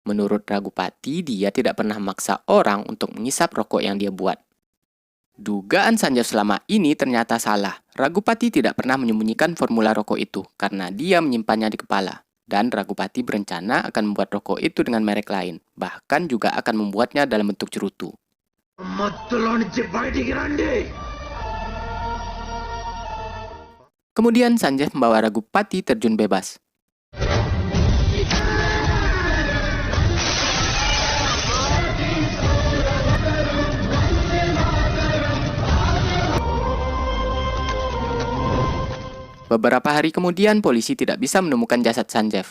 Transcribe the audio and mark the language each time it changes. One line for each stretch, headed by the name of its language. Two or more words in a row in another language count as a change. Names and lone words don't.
Indonesian: Menurut Ragupati, dia tidak pernah memaksa orang untuk mengisap rokok yang dia buat. Dugaan Sanjeev selama ini ternyata salah. Ragupati tidak pernah menyembunyikan formula rokok itu karena dia menyimpannya di kepala. Dan Ragupati berencana akan membuat rokok itu dengan merek lain. Bahkan juga akan membuatnya dalam bentuk cerutu.
Telugu: మత్తులో నుంచి బయటికి రండి.
Indonesian: Kemudian Sanjeev membawa Ragupati terjun bebas. Beberapa hari kemudian, polisi tidak bisa menemukan jasad Sanjeev.